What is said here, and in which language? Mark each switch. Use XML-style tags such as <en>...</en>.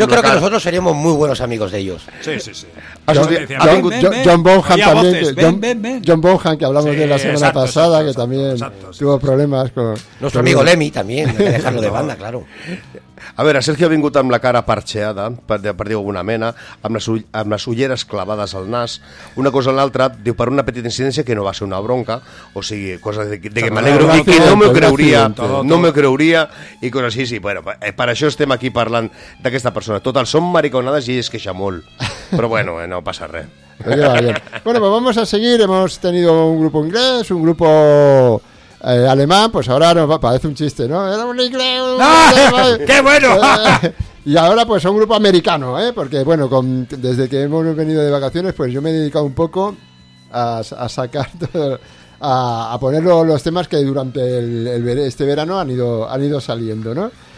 <es>Yo creo que nosotros seríamos muy buenos amigos de ellos. Sí, sí, sí. John Bonham también. John Bonham, que hablamos de la semana pasada, que también tuvo problemas con... Nuestro amigo Lemmy también, de dejarlo de banda, claro.</es> <ca>A veure, Sergio ha vingut amb la cara parxeada, per dir alguna mena, amb les ulleres clavades al nas, una cosa o l'altra, diu, per una petita incidència que no va ser una bronca, o sigui, cosa de que m'alegro i que no m'ho creuria, no m'ho creuria, i cosa així, sí, bueno, per això estem aquí parlant d'aquesta persona. Total, són mariconades i ell es queixa molt, però bueno, no passa res.</ca> <es>Bueno, pues vamos a seguir, hemos tenido un grupo inglés, un grupo... alemán, pues ahora nos parece un chiste, ¿no? Era un inglés. ¡Qué bueno! Y ahora pues un grupo americano, ¿eh? Porque bueno, desde que hemos venido de vacaciones, pues yo me he dedicado un poco a sacar todo, a poner los temas que durante este verano han ido saliendo, ¿no?</es>